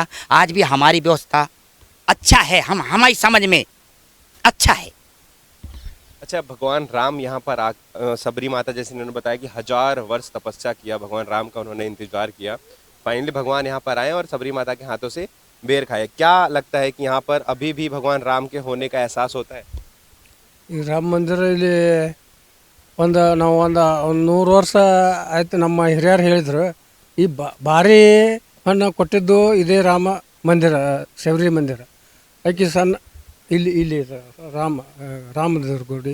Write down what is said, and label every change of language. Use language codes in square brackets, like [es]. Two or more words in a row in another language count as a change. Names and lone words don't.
[hi] आज भी हमारी व्यवस्था अच्छा है, हमारी समझ में अच्छा है। अच्छा, भगवान राम यहाँ पर सबरी माता जैसे इन्होंने बताया कि 1000 वर्ष तपस्या किया, भगवान राम का उन्होंने इंतजार किया, फाइनली भगवान यहाँ पर आए और सबरी माता के हाथों से बेर खाए। क्या लगता है कि यहाँ पर अभी भी भगवान राम के होने का एहसास होता है? [kn] ಈ ರಾಮ ಮಂದಿರ ಇಲ್ಲಿ ನಾವು ಒಂದು 100 ವರ್ಷ ಆಯ್ತು. ನಮ್ಮ ಹಿರಿಯರು ಹೇಳಿದ್ರು ಈ ಭಾರಿ ಹಣ್ಣು ಕೊಟ್ಟಿದ್ದು ಇದೇ ರಾಮ ಮಂದಿರ, ಶಬರಿ ಮಂದಿರ. ಆಕೆ ಸಣ್ಣ ಇಲ್ಲಿ ರಾಮದೇವ್ರ ಗುಡಿ.